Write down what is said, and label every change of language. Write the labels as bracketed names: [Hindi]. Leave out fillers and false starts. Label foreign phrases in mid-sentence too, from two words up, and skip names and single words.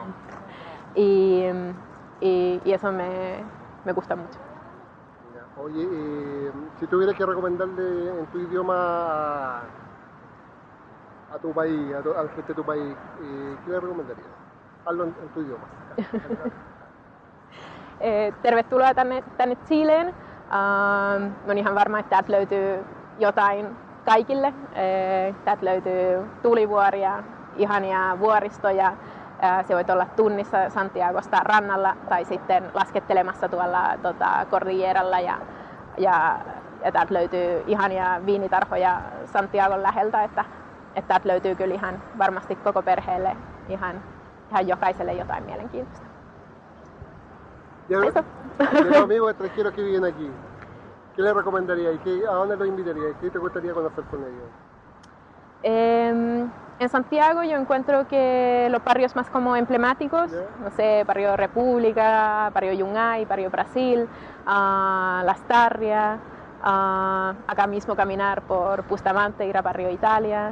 [Spanish] y eso me gusta mucho. Ya. Oye, si tuvieras que recomendarle en tu idioma a tu país, a la gente de tu país, ¿qué le recomendarías? Hazlo en tu idioma. [Finnish] Tervetuloa tänne Chileen. On ihan varma, että täältä löytyy jotain kaikille. Täältä löytyy tulivuoria, ihania vuoristoja. Se voit olla tunnissa Santiagosta rannalla tai sitten laskettelemassa tuolla Cordilleralla ja täältä löytyy ihania viinitarhoja Santiagon läheltä, että täältä löytyy kyllä ihan varmasti koko perheelle ihan jokaiselle jotain mielenkiintoista. [Spanish] De los amigos extranjeros que viven aquí, ¿qué les recomendaría y a dónde los invitaría? ¿Qué te gustaría conocer con ellos? En Santiago yo encuentro que los barrios más como emblemáticos, no sé, Barrio República, Barrio Yungay, Barrio Brasil, Las Tarrias, acá mismo caminar por Bustamante, ir a Barrio Italia.